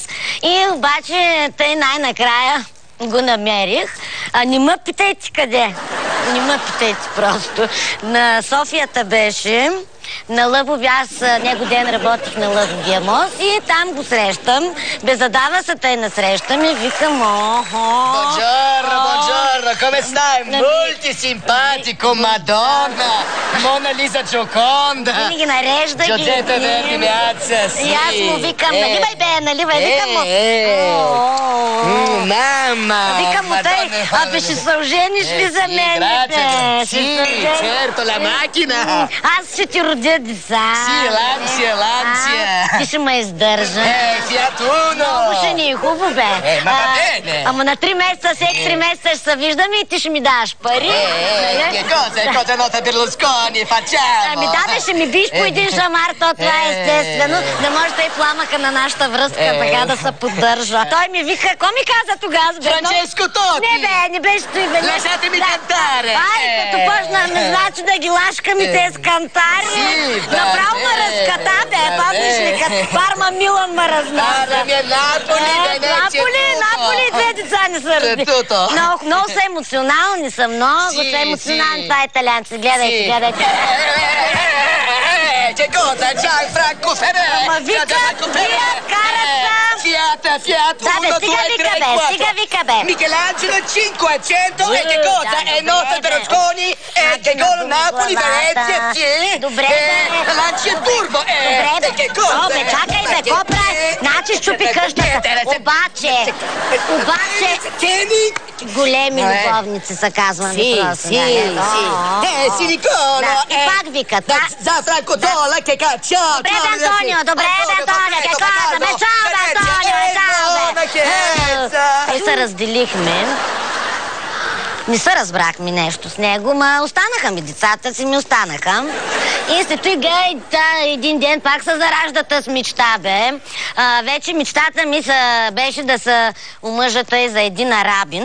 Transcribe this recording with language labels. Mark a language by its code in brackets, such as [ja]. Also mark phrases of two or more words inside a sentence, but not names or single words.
[bg] И обаче тъй най-накрая го намерих. Не ме питайте къде. Не ме питайте просто. На Софията беше. На Лъвови, аз него ден работих на Лъвовия мост и там го срещам. Задава се тъй насреща ми, викам, [it] Buongiorno, buongiorno, come stai? Molto simpatico, Madonna, Mona Lisa Gioconda. [bg] Винаги нарежда ги. [it] Giuseppe Verdi Meazza, sì. [bg] И аз му викам, наливай бе, наливай, викам му. Mamma, Викам му тъй, ще се ожениш ли за мен? [it] Sì, certo, la macchina. [bg] Аз ще ти родя деца. [it] Sì, l'ansia. [bg] Ти ще ме издържа. Fiat Uno. Много ще ни е хубаво, бе. [it] Ma va bene. [bg] Ама на 3 месеца, всеки 3 месеца ще се виждаме и ти ще ми даваш пари. [it] Che cosa nota Berlusconi facciamo? [bg] Ами да, ще ми биш по един шамар, то това е естествено. Не може да и пламъка на нашата връзка така да се поддържа. Той ми вика, какво ми каза тогава? Francesco Totti. Не бе, не беше той бе. [it] Lasciatemi cantare. [bg] Ай, като почнахме, значи да ги лашкам и те с кантари. Направо ме разката, бе, помниш ли, като Парма Милан ме разнася. Наполи, две деца не са разби. Много са емоционални, са много са емоционални. Това е италианци, гледайте. [it] Che cosa? Gianfranco Ferré! [bg] Ама викам, Fiat, 1, 2, 3, 4. Стига вика, бе. [it] Michelangelo 500 e che cosa? È nota Berlusconi e che gol Napoli, Venezia, sì. [bg] Добре, бе. [it] Lancia il turbo, che cosa? [bg] Бе, чакай, бе, какво прави? Значи щупи къщата. Обаче, големи любовници се казваме просто. Силиконо. И пак вика. [it] Gianfranco Zola, che caccia. [bg] Добре, бе, Антонио, [it] che cosa? [bg] Бе, чао, бе, Антонио, чао, бе. И се разделихме. Не се разбрахме нещо с него, ма останаха ми децата си, ми останаха. И след това един ден пак се зараждата с мечта, бе. Вече мечтата ми беше да се омъжа тъй за един арабин.